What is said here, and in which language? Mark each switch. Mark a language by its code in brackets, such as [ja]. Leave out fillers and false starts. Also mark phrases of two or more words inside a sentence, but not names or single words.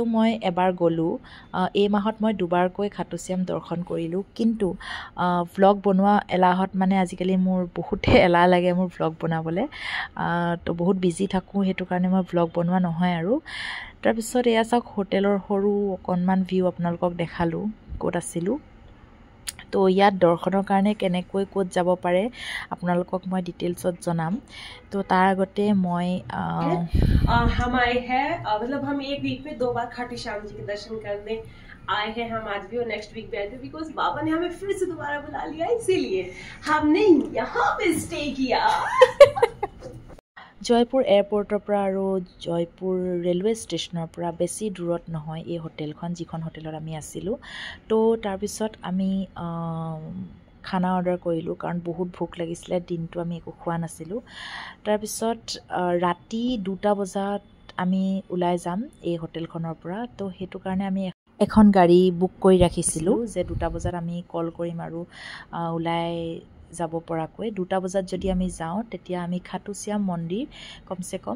[as] মই এবাৰ গ'লোঁ এই মাহত মই দুবাৰকৈ খাটু শ্যাম দৰ্শন কৰিলোঁ কিন্তু ভ্লগ বনোৱা এলাহত মানে আজিকালি মোৰ বহুতে এলাহ লাগে মোৰ ভ্লগ বনাবলৈ তো বহুত বিজি থাকোঁ সেইটো কাৰণে মই ভ্লগ বনোৱা নহয় আৰু তাৰপিছত এয়া চাওক হোটেলৰ সৰু অকণমান ভিউ আপোনালোকক দেখালোঁ ক'ত আছিলোঁ তো ইয়াত দৰ্শনৰ কাৰণে কেনেকৈ ক'ত যাব পাৰে আপোনালোকক মই ডিটেইলছত জনাম তো তাৰ আগতে মই [hi] हम आए हैं मतलब हम एक वीक में 2 बार खाटू श्याम जी के दर्शन करने आए हैं हम आज भी और [en] next week [hi] भी आए थे बिकॉज बाबा ने हमें फिर से दोबारा बुला लिया इसीलिए हमने यहाँ पे स्टे किया [as] জয়পুৰ এয়াৰপৰ্টৰ পৰা আৰু জয়পুৰ ৰেলৱে ষ্টেচনৰ পৰা বেছি দূৰত নহয় এই হোটেলখন যিখন হোটেলত আমি আছিলোঁ তো তাৰপিছত আমি খানা অৰ্ডাৰ কৰিলোঁ কাৰণ বহুত ভোক লাগিছিলে দিনটো আমি একো খোৱা নাছিলোঁ তাৰপিছত ৰাতি 2টা বজাত আমি ওলাই যাম এই হোটেলখনৰ পৰা তো সেইটো কাৰণে আমি এখন গাড়ী বুক কৰি ৰাখিছিলোঁ যে 2টা বজাত আমি কল কৰিম আৰু ওলাই যাব পৰাকৈ 2টা বজাত যদি আমি যাওঁ তেতিয়া আমি খাটু শ্যাম মন্দিৰ কমচে কম